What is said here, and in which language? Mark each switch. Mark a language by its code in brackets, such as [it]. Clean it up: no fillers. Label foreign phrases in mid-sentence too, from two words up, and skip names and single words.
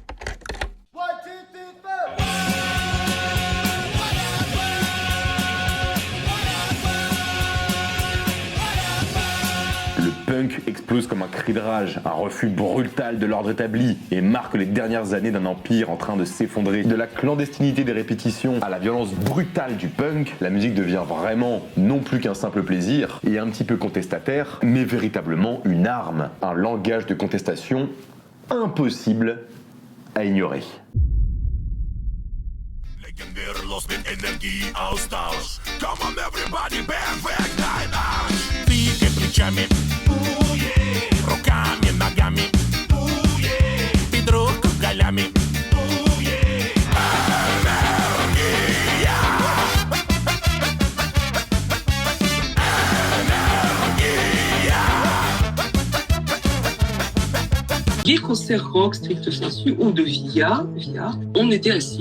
[fr] Le punk explose comme un cri de rage, un refus brutal de l'ordre établi et marque les dernières années d'un empire en train de s'effondrer. De la clandestinité des répétitions à la violence brutale du punk, la musique devient vraiment non plus qu'un simple plaisir et un petit peu contestataire, mais véritablement une arme, un langage de contestation impossible à ignorer. [ru] Руками, ногами, под руку голями. [fr] Les concerts rock stricto sensu ou de VIA, on était assis.